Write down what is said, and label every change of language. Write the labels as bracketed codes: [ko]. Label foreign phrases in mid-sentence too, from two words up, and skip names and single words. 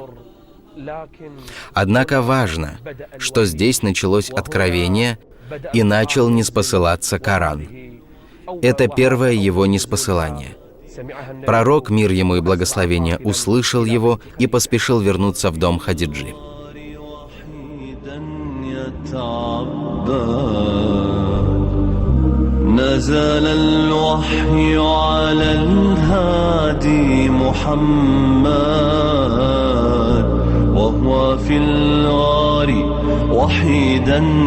[ru] Однако важно, что здесь началось откровение и начал ниспосылаться Коран. Это первое его ниспосылание. Пророк, мир ему и благословение, услышал его и поспешил вернуться в дом Хадиджи. [ar] نزل الوحي على الهادي محمد وهو في الغار وحيدا